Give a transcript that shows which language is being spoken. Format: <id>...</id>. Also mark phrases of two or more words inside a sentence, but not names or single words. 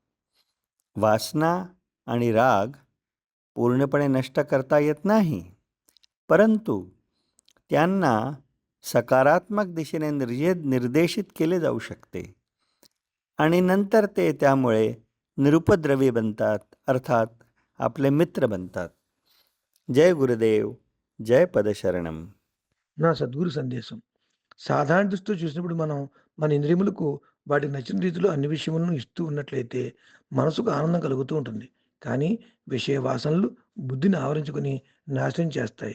<mr>वासना आणि राग पूर्णपणे नष्ट करता येत नाही, परंतु त्यांना सकारात्मक दिशेने निर्देशित केले जाऊ शकते आणि नंतर ते त्यामुळे निरुपद्रवी बनतात, अर्थात आपले मित्र बनतात. जय गुरुदेव,</mr> <te>జయ పదశరణం. నా సద్గురు సందేశం. సాధారణ దృష్టితో చూసినప్పుడు మనం మన ఇంద్రియములకు వాటికి నచ్చిన రీతిలో అన్ని విషయములను ఇస్తూ ఉన్నట్లయితే మనసుకు ఆనందం కలుగుతూ ఉంటుంది. కానీ విషయ వాసనలు బుద్ధిని ఆవరించుకొని నాశనం చేస్తాయి.</te>